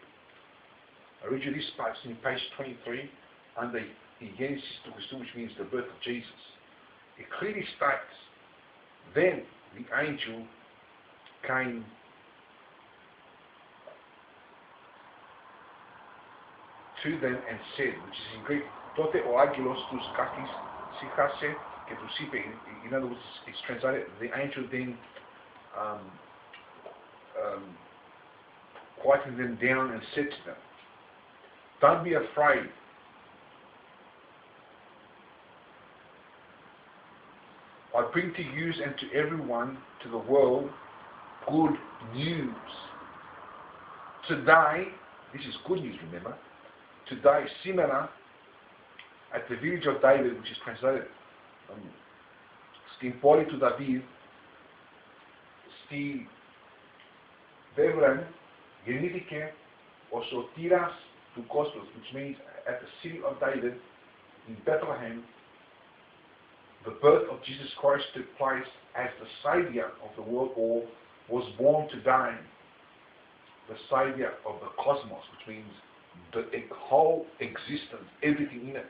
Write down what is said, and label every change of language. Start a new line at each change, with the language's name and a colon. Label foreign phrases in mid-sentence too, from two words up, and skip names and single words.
English: I read you this part in page 23 under the Genesis to Christou, which means the birth of Jesus. It clearly states, then the angel came to them and said, which is in Greek,
Greek: Τότε ο Άγγελος τους καθησύχασε και τους είπε,
English: in other words, it's translated, the angel then quieted them down and said to them, don't be afraid. I bring to you and to everyone, to the world, good news. Today, this is good news, remember, today, σήμερα, at the village of David, which is translated,
Greek: στην πόλη του Δαβίδ, στη Βέβραν, γεννήθηκε ο σωτήρας του κόσμου,
English: which means at the city of David, in Bethlehem, the birth of Jesus Christ took place as the Saviour of the world, or was born today, the Saviour of the cosmos, which means the whole existence, everything in it.